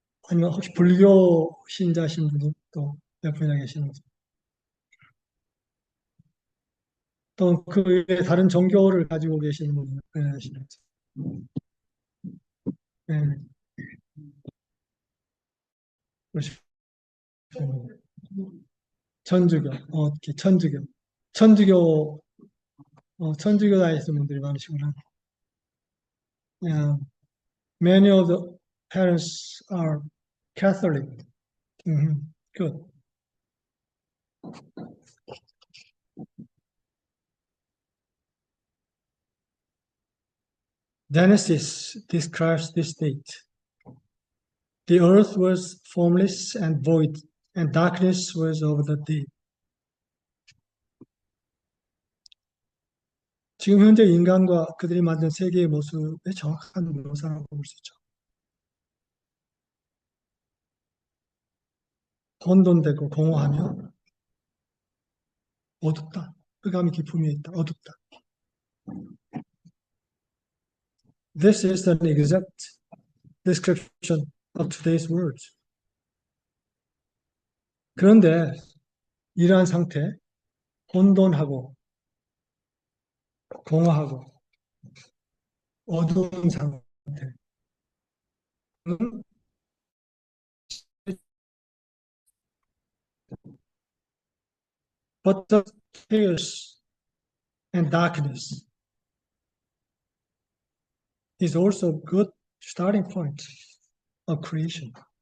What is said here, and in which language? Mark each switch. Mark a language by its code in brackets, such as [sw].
[ko] 아니면 혹시 불교 신자신 분이 또 몇 분이나 계시는지 또 그 외에 다른 종교를 가지고 계시는 분이 몇 분이나 계시는지 예. 그러시군요. 천주교, 천주교, 천주교, 천주교 다니시는 분들이 많으시구나. [en] Yeah. Many of the parents are Catholic. Good. Genesis describes this state. The earth was formless and void, and darkness was over the deep. [ko] 지금 현재 인간과 그들이 만든 세계의 모습의 정확한 묘사라고 볼 수 있죠. 혼돈되고 공허하며 어둡다. 흑암이 깊음이 있다. 어둡다. [en] This is an exact description of today's world. [ko] 그런데 이러한 상태, 혼돈하고 공허하고 어두운 상태는 [en] but the chaos and darkness is also a good starting point of creation.